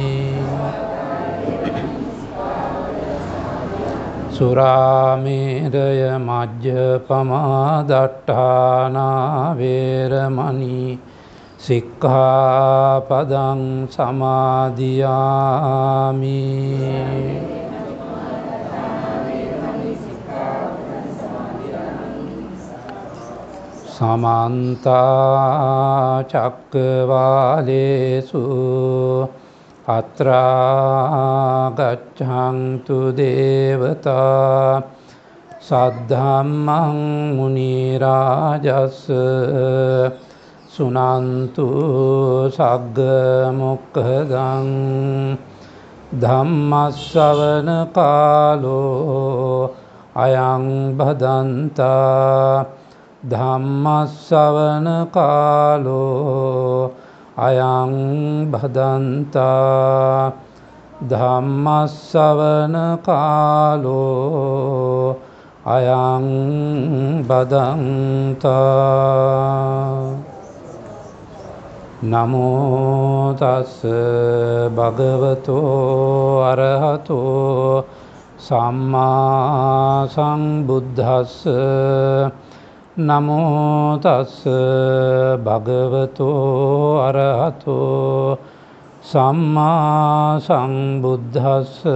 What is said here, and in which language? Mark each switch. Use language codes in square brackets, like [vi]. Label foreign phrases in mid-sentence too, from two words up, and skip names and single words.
[pi] สุราเมรยมัจจปมาดัฏฐานาเวรมณีสิกขาปดังสมาธิยามิ समन्त चक्रवालेषु अत्रा गच्छन्तु देवता सद्धम्मं मुनिराजस् सुनन्तु सग्गमुक्खदं धम्मश्रवण कालो अयं भदन्ता ධම්මස්සවන කාලෝ අයං භදන්තා ධම්මස්සවන කාලෝ අයං භදන්තා නමෝ තස් භගවතෝ අරහතෝ සම්මා සම්බුද්දස්ස නමෝ තස් භගවතෝ අරහතෝ සම්මා සම්බුද්දස්ස